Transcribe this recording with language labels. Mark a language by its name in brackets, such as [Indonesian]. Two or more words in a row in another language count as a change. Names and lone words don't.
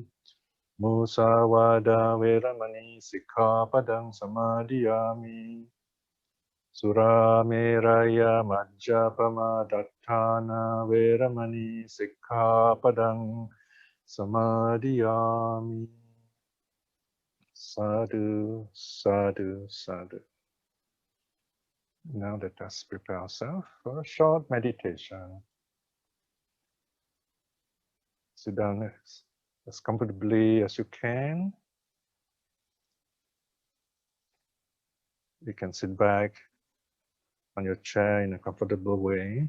[Pali] Musawada veramani sikkhapadang samadhiyami. Surameraya majjapama dattana veramani sikkhapadang samadhiyami. Sadhu, sadhu, sadhu. [English] Now let us prepare ourselves for a short meditation. Sit down as comfortably as you can. You can sit back on your chair in a comfortable way.